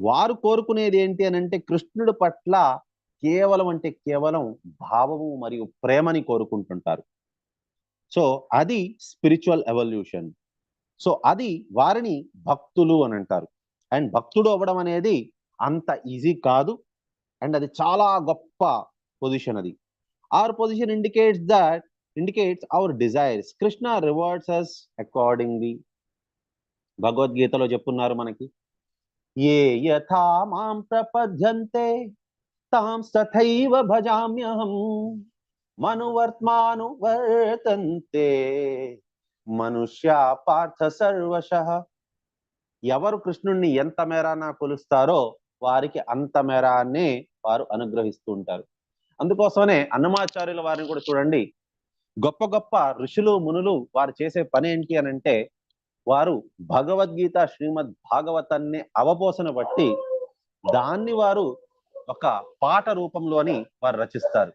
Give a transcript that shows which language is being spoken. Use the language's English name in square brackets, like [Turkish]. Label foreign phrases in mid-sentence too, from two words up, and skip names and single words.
[Telugu] వారు కోరుకునేది ఏంటి అని అంటే కృష్ణుడి పట్ల కేవలం అంటే కేవలం భావము మరియు ప్రేమని కోరుకుంటుంటారు. సో అది [English] spiritual evolution. [Telugu] సో అది వారిని భక్తులు అని అంటారు. అండ్ భక్తుడు అవ్వడం అనేది అంత ఈజీ కాదు. అండ్ అది చాలా గొప్ప పొజిషన్. అది [English] our position indicates our desires. Krishna rewards us accordingly. [Telugu] భగవద్గీతలో చెప్పున్నారు మనకి, [Sanskrit] ఏ యథా మాం ప్రపద్యంతే తాం తథైవ భజామ్యహం మనువర్త్మానువర్తంతే మనుష్య పార్థ సర్వశః. [Telugu] ఎవరు కృష్ణుణ్ణి ఎంత మేరాన కొలుస్తారో వారికి అంత మేరానే వారు అనుగ్రహిస్తూ ఉంటారు. అందుకోసమనే అన్నమాచార్యుల వారిని కూడా చూడండి, గొప్ప గొప్ప ఋషులు మునులు వారు చేసే పని ఏంటి అని అంటే వారు భగవద్గీత శ్రీమద్ భాగవతాన్ని అవపోసన బట్టి దాన్ని వారు ఒక పాట రూపంలోని వారు రచిస్తారు.